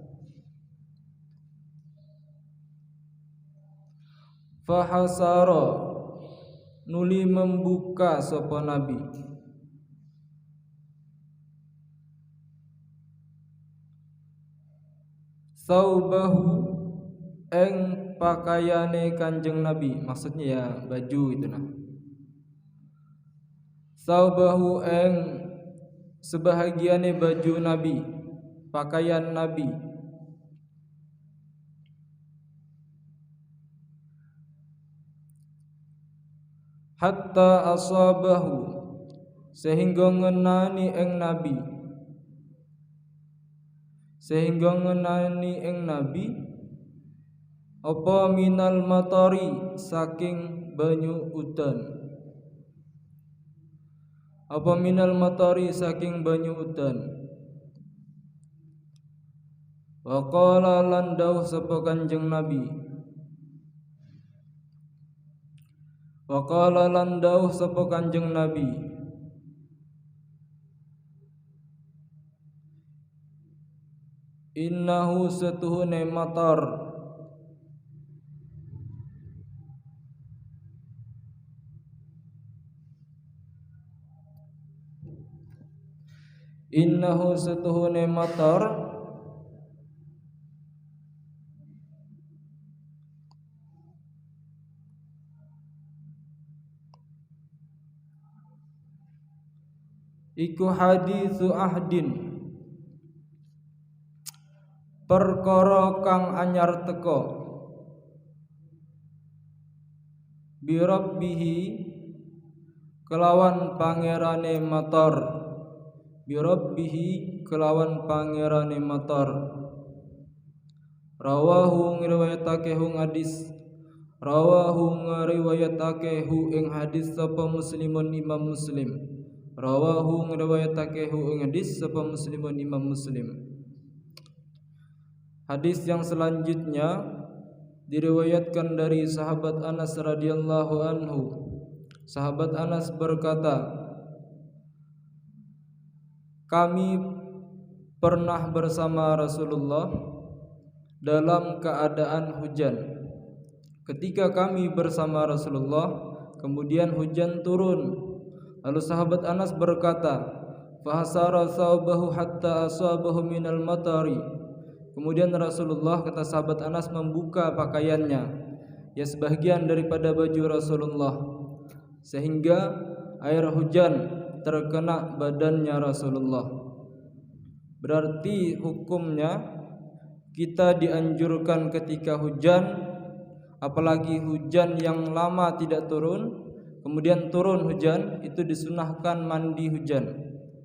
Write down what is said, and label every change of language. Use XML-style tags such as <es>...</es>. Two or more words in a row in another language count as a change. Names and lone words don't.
<jv>Fahasara nuli membuka sapa Nabi saubahu eng pakaiane Kanjeng Nabi,</jv> <id>maksudnya ya baju itu nah.</id> <jv>Saubahu eng sebahagiane baju Nabi, pakaian Nabi.</jv> <ar>Hatta asabahu</ar> <jv>sehingga ngenani eng Nabi sehingga ngenani ing nabi apa</jv> <ar>minal matari</ar> <jv>saking banyu udan, apa</jv> <ar>minal matari</ar> <jv>saking banyu udan.</jv> <ar>Wa qala</ar> <jv>lan dawuh sapa Kanjeng Nabi,</jv> <ar>wa qala</ar> <jv>lan dawuh sapa Kanjeng Nabi, innahu satuhune matar innahu satuhune matar iku</jv> <ar>haditsu ahdin,</ar> <jv>perkara kang anyar teka,</jv> <ar>bi rabbihi</ar> <jv>kelawan pangerane matar,</jv> <ar>bi rabbihi</ar> <jv>kelawan pangerane matar. Rawahu ngriwayatake hu hadis, rawahu ngriwayatake hu ing hadis sapa Muslimun Imam Muslim, rawahu ngriwayatake hu ing hadis sapa Muslimun Imam Muslim.</jv> <id>Hadis yang selanjutnya diriwayatkan dari sahabat Anas radhiyallahu anhu. Sahabat Anas berkata, kami pernah bersama Rasulullah dalam keadaan hujan. Ketika kami bersama Rasulullah, kemudian hujan turun. Lalu sahabat Anas berkata,</id> <ar>fahasara saubahu hatta asabahu minal matari.</ar> <id>Kemudian Rasulullah, kata sahabat Anas, membuka pakaiannya, ya sebagian daripada baju Rasulullah, sehingga air hujan terkena badannya Rasulullah. Berarti hukumnya kita dianjurkan ketika hujan, apalagi hujan yang lama tidak turun, kemudian turun hujan, itu disunahkan mandi hujan.</id>